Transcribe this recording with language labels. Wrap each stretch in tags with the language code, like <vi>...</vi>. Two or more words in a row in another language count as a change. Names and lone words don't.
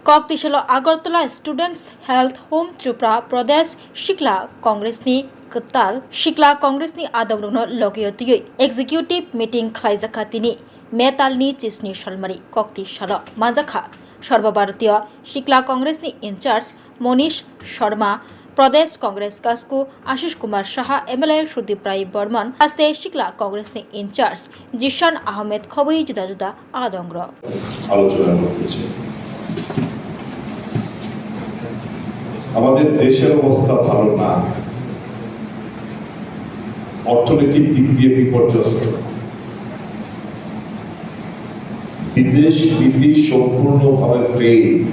<trp>कक्तिशलो आगरतला स्टूडेंट्स हेल्थ होम त्रिपुरा प्रदेश शिक्ला कांग्रेसनि कताल शिक्ला कांग्रेसनि आदग्रनो लगियतियै</trp> <en>executive meeting</en> <trp>खालायजाखातिनि मेतालनि चिसनि सलमारी कक्तिशालो मानजाखा सर्वभारतीय शिक्ला कांग्रेसनि इंचार्ज मनीष शर्मा प्रदेश कांग्रेस कास्कु आशीष कुमार साहा एमएलए सुदीप राय बर्मन हस्ते शिक्ला कांग्रेसनि इंचार्ज जिशान आहमेद खबई जुदा जुदा आदंग्र</trp> <bn>আমাদের দেশের অবস্থা ভালো না, অর্থনৈতিক দিক দিয়ে বিপর্যস্ত, বিদেশ নীতি সম্পূর্ণভাবে ফেল।</bn>